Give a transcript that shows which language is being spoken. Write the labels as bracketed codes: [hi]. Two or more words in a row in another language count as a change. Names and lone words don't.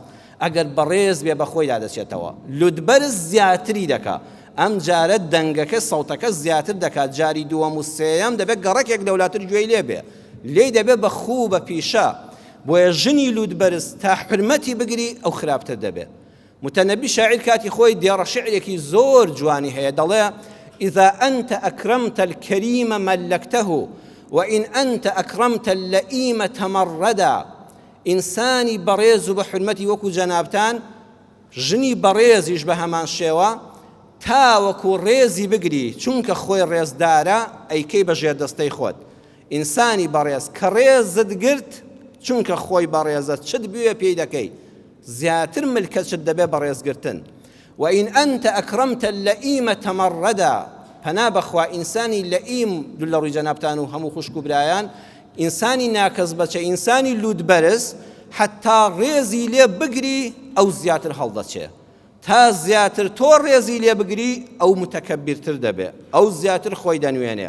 [ckb] ئەگەر بەڕێز بێ بە خۆیدا دەچێتەوە، لودبەرز زیاتری دەکا، ئەم جارە دەنگەکە سەوتەکە زیاتر دەکات، جاری دووەم و سێیەم دەبێت گەڕەکێک دەولاتر گوێی لێ بێ، لێی دەبێت بە خوو بە پیشە. بۆیە ژنی لودبەرز تا حرمەتی بگری ئەو خراپتر دەبێت. متەنەبی شاعیر کاتی خۆی دێڕە شعرێکی زۆر جوانی هەیە، دەڵێ [ar] إذا أنت أكرمت الكريم ملكته وإن أنت أكرمت اللئيم تمردا. [ckb] ئینسانی بەڕێز و بە حرمەتی وەکو جەنابتان، ژنی بەڕێزیش بە هەمان شێوە تا وەکو ڕێزی بگری، چونکە خۆی ڕێزدارە ئەیکەی بەژێر دەستەی خۆت. ئینسانی بەڕێز کە ڕێزت گرت چونکە خۆی بەڕێزە چت بوێ پێی دەکەی، زیاتر ملکەت دەبێ بەڕێزگرتن. [ar] وإن أنت أكرمت اللئيم تمردا. [ckb] پەنا بەخوا ئینسانی لەئیم دوو لە ڕووی جەنابتان و هەموو خوشک و برایان ئینسانی ناکەس بەچە ئینسانی لودبەرز حتا ڕێزی لێ بگری ئەو زیاتر هەڵدەچێ تا زیاتر تۆ ڕێزی لێ بگری ئەو متەکەبیرتر دەبێ ئەو زیاتر خۆی دەنوێنێ